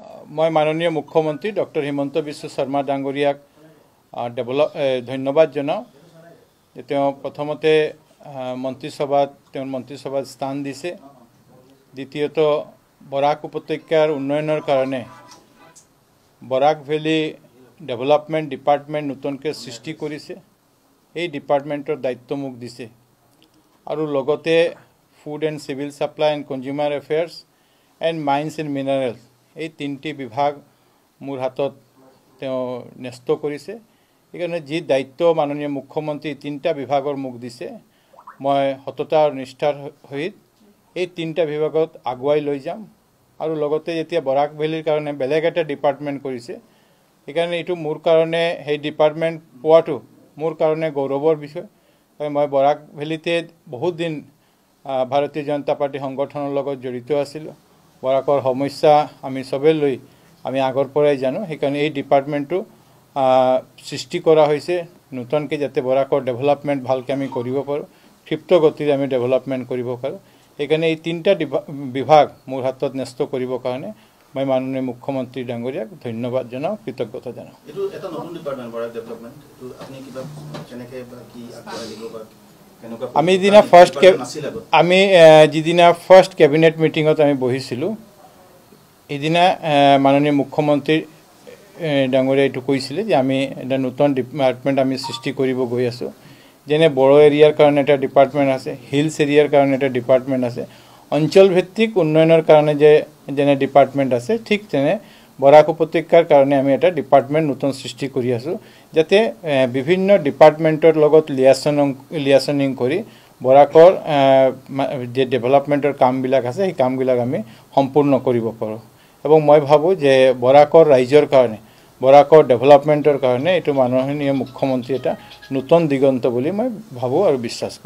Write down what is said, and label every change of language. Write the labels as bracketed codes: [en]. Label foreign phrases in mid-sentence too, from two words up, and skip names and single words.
[as] মই মাননীয় মুখ্যমন্ত্ৰী ডক্টৰ হিমন্ত বিশ্ব শৰ্মা ডাঙৰীয়াক ধন্যবাদ জনাওঁ প্ৰথমতে মন্ত্ৰিসভা স্থান দিছে দ্বিতীয়তে বৰাক উপত্যকাৰ উন্নয়নৰ কাৰণে বৰাক ভেলী ডেভেলপমেণ্ট ডিপাৰ্টমেণ্ট নতুনকৈ সৃষ্টি কৰিছে এই ডিপার্টমেন্টৰ দায়িত্ব মোক দিছে আৰু লগতে ফুড এণ্ড সিভিল সাপ্লাই এণ্ড কনজিউমাৰ এফেয়াৰ্স এণ্ড মাইন্স এণ্ড মিনাৰেলছ এই তিনিটি বিভাগ মোৰ হাতত তেওঁ ন্যস্ত কৰিছে এইকাৰণে যি দায়িত্ব মাননীয় মুখ্যমন্ত্ৰী তিনিটা বিভাগৰ মোক দিছে মই সততা আৰু নিষ্ঠাৰ সহিত এই তিনিটা বিভাগত আগুৱাই লৈ যাম আৰু লগতে যেতিয়া বৰাক ভেলীৰ কাৰণে বেলেগ এটা ডিপাৰ্টমেন্ট কৰিছে এইকাৰণে এইটো মোৰ কাৰণে সেই ডিপাৰ্টমেন্ট পোৱাটো মোৰ কাৰণে গৌৰৱৰ বিষয় মই বৰাক ভেলীতে বহুত দিন ভাৰতীয় জনতা পাৰ্টী সংগঠনৰ লগত জড়িত আছিলো বৰাকৰ সমস্যা আমি সবে লৈ আমি আগৰ পৰাই জানো হেকাৰণে এই ডিপাৰ্টমেণ্টটো সৃষ্টি কৰা হৈছে নতুনকৈ যাতে বৰাকৰ ডেভেলপমেণ্ট ভালকৈ আমি কৰিব পাৰো ক্ষিপ্ৰ গতিৰে আমি ডেভেলপমেণ্ট কৰিব পাৰো হেকাৰণে এই তিনটা বিভাগ মোৰ হাতত ন্যস্ত কৰিব কাৰণে মই মাননীয় মুখ্যমন্ত্ৰী ডাঙৰীয়াক ধন্যবাদ জনাওঁ কৃতজ্ঞতা জনাওঁ এতু এটা নতুন ডিপাৰ্টমেণ্ট বৰাক ডেভেলপমেণ্ট এতু আপুনি কিবা কেনেকে বা কি আগুৱাই দিব বা কেনেকা আমি দিনা जिदिना [en] first cabinet meetingত [as] আমি বহিছিলো এদিনা মাননীয় মুখ্যমন্ত্ৰী ডাঙৰীয়া এতু কৈছিলে যে আমি এটা নতুন ডিপার্টমেন্ট আমি সৃষ্টি কৰিব গৈ আছো যেনে বড় এৰিয়াৰ কাৰণে এটা ডিপার্টমেন্ট আছে হিলস এৰিয়াৰ কাৰণে এটা ডিপার্টমেন্ট আছে অঞ্চল ভিত্তিক উন্নয়নৰ কাৰণে যে যেনে ডিপার্টমেন্ট আছে ঠিক তেনে বৰাক উপত্যকাৰ কাৰণে আমি এটা ডিপার্টমেন্ট নতুন সৃষ্টি কৰি আছো যাতে বিভিন্ন ডিপার্টমেন্টৰ লগত লিয়াছনিং কৰি বৰাকৰ যে ডেভেলপমেন্টৰ কামবিলাক আছে এই কামবিলাক আমি সম্পূৰ্ণ কৰিব পাৰো এবং মই ভাবো যে বৰাকৰ ৰাইজৰ কাৰণে বৰাকৰ ডেভেলপমেন্টৰ কাৰণে এটো মাননীয় মুখ্যমন্ত্ৰী এটা নতুন দিগন্ত বুলি মই ভাবো আৰু বিশ্বাস কৰো